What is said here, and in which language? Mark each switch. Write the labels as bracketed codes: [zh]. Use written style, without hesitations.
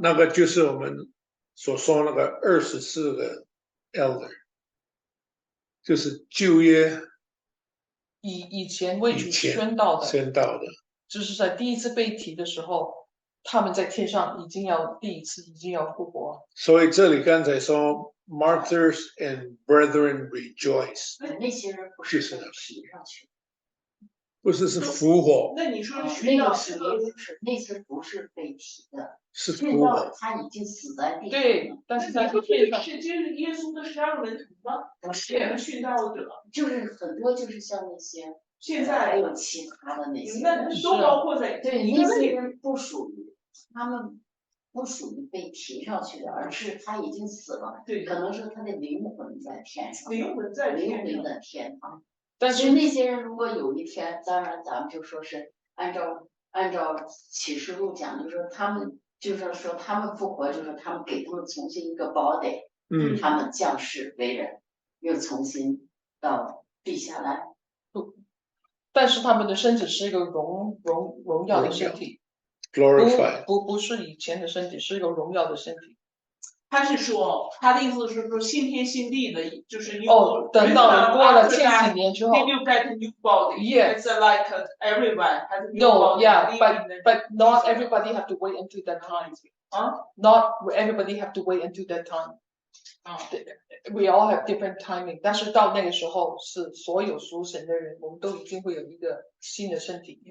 [zh] 那个就是我们所说那个24个 elder， 就是旧约以前为主宣道的，就是在第一次被提的时候，他们在天上第一次已经要复活。所以这里刚才说 [en] martyrs and brethren rejoice， [zh] 那些人不是被提上去，不是复活。那你说那个是那些不是被提的，是复活，他已经死在地上。对，但是在天上是就是耶稣的12个门徒吗？两个殉道者，就是很多就是像那些。现在还有其他的那些，那都包括在对那些人不属于他们，不属于被提上去的，而是他已经死了。对，可能是他的灵魂在天上，灵魂在天堂。但是那些人如果有一天，当然咱们就说是按照启示录讲，就是说他们就是说他们复活，就是他们给他们重新一个 body， 他们降世为人，又重新到地下来。但是他们的身体是一个荣耀的身体， [en] glorified， [zh] 不是以前的身体，是一个荣耀的身体。他是说，他的意思是说新天新地的，就是等到过了千几年之后 [en] ，you get a new body. Yes. It's like everyone has a new No, body. yeah, but not everybody have to wait until that time. Not everybody have to wait until that time. We all have different timing. [zh] 但是到那个时候，是所有属神的人，我们都已经会有一个新的身体。